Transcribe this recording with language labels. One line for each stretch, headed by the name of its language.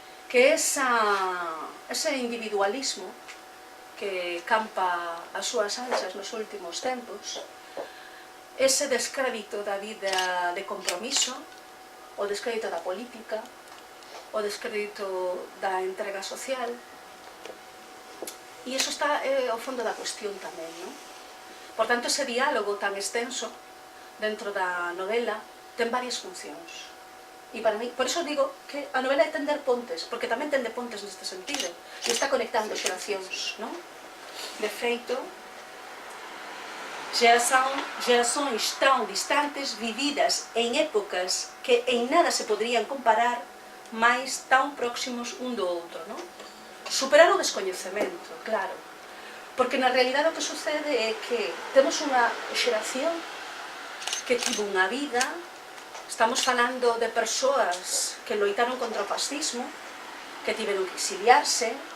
Galician: Que ese individualismo que campa as súas anchas nos últimos tempos, ese descrédito da vida de compromiso, o descrédito da política, o descrédito da entrega social, e iso está ao fondo da cuestión tamén, non? Por tanto, ese diálogo tan extenso dentro da novela ten varias funcións. E para mí, por iso digo que a novela é tender pontes, porque tamén tende pontes neste sentido, e está conectando xeracións, non? De feito,
Portuguese: gerações tão distantes, vividas em épocas que em nada se poderiam comparar, mas tão próximos um do outro, non?
Galician: Superar o descoñecemento, claro, porque na realidade o que sucede é que temos unha xeración que tivo unha vida, estamos falando de persoas que loitaron contra o fascismo, que tiveron que exiliarse,